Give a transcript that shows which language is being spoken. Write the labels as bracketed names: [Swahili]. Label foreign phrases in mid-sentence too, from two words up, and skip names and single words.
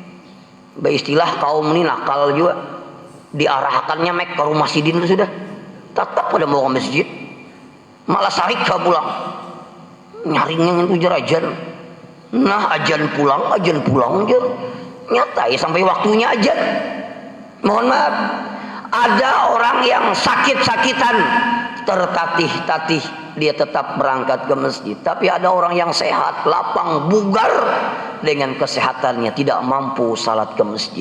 [Banjar] Istilah kaum ini nakal juga, diarahkannya mek ke rumah sidin itu sudah tetap pada mau ke masjid, malah sarik ke pulang, nyaringnya itu ajan. Nah ajan pulang aja nyata ya sampai waktunya ajan. [Indonesian] Mohon maaf, ada orang yang sakit-sakitan tertatih-tatih dia tetap berangkat ke masjid, tapi ada orang yang sehat, lapang, bugar dengan kesehatannya tidak mampu salat ke masjid.